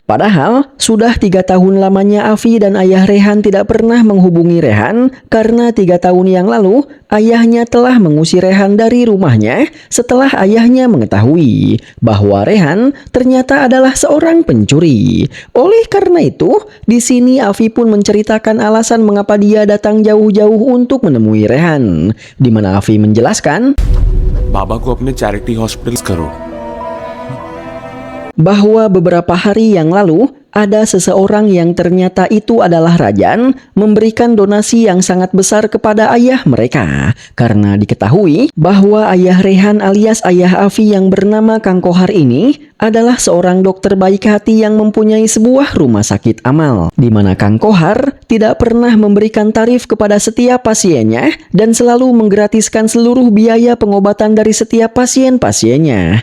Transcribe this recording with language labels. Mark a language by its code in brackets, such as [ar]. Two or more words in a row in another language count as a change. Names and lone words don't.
[id] Padahal, sudah 3 tahun lamanya Afi dan ayah Rehan tidak pernah menghubungi Rehan karena 3 tahun yang lalu, ayahnya telah mengusir Rehan dari rumahnya setelah ayahnya mengetahui bahwa Rehan ternyata adalah seorang pencuri. Oleh karena itu, di sini Afi pun menceritakan alasan mengapa dia datang jauh-jauh untuk menemui Rehan, di mana Afi menjelaskan [hi] बाबा को अपने [en] charity hospital [hi] करो [id] bahwa beberapa hari yang lalu ada seseorang yang ternyata itu adalah Rajan memberikan donasi yang sangat besar kepada ayah mereka karena diketahui bahwa ayah Rehan alias ayah Afi yang bernama Kang Kohar ini adalah seorang dokter baik hati yang mempunyai sebuah rumah sakit amal, di mana Kang Kohar tidak pernah memberikan tarif kepada setiap pasiennya dan selalu menggratiskan seluruh biaya pengobatan dari setiap pasien-pasiennya.